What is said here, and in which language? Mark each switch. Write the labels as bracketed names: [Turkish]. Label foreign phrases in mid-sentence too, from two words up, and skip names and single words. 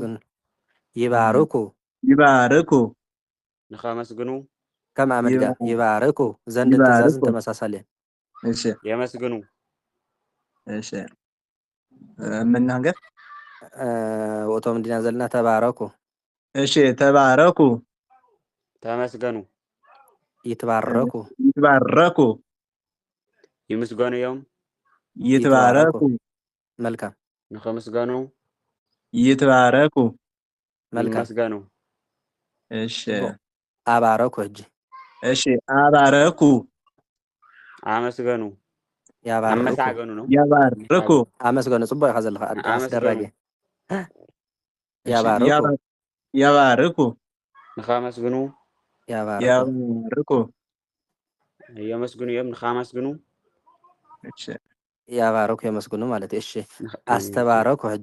[Tigrinya] ይባርኩ ንኸመስግኑ ከም ኣመድጋ ይባርኩ ዘንድ ትእዛዝን ተመሳሳሊ እሺ የመስግኑ እሺ ምናገር ወቶም እንዲና ዘለና ተባረኩ እሺ ተባረኩ ተመስገኑ ይትባረኩ ይምስገኑ እዮም ይትባረኩ መልካም ንኸመስገኑ ይትባረኩ መልካም ይመስገኑ እሺ አባረኩ እጂ እሺ አባረኩ አመስገኑ አመሳገኑ ነው ያባርኩ አመስገኑ ጽቡቕ ኢኻ ዘለኻ ኣስደራጊ ያባርኩ ያባርኩ ንኻመስግኑ ያባርኩ ያባርኩ የመስግኑ እዮም ንኻመስግኑ እሺ ያባርኩ የመስግኑ ማለት እሺ አስተባረኩ ሕጂ